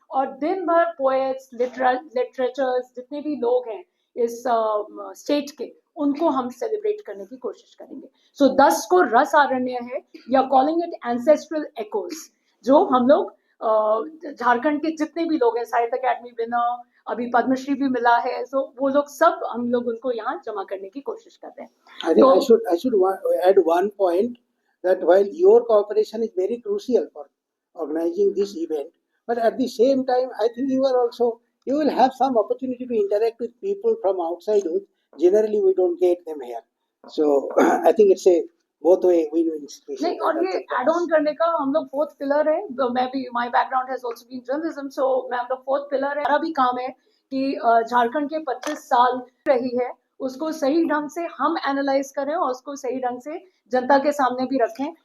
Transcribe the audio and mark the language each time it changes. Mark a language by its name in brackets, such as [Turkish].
[Hindi] और दिन भर पोएट्स, लिटरेचर्स, जितने भी लोग हैं इस स्टेट के, उनको हम सेलिब्रेट करने की कोशिश करेंगे। सो 10 को रस आरण्य है, या [English] calling it ancestral echoes, [Hindi] जो हम लोग झारखंड के जितने भी लोग हैं, साहित्य अकेडमी विनर, अभी पद्मश्री भी मिला है, तो वो लोग सब हम लोग उनको यहाँ जमा करने की कोशिश कर रहे हैं। [English] I think I should add one point, that while your cooperation is very crucial for organizing this event, but at the same time, I think you will have some opportunity to interact with people from outside who generally we don't get them here. So I think it's a both way win-win situation. [Hindi] नहीं, और ये add on करने का हम लोग fourth pillar है। मैं भी, [English] my background has also been journalism, [Hindi] सो मैं हम लोग फोर्थ पिलर है। हमारा भी काम है कि झारखंड के 25 साल रही है उसको सही ढंग से हम एनालाइज करें और उसको सही ढंग से जनता के सामने भी रखें।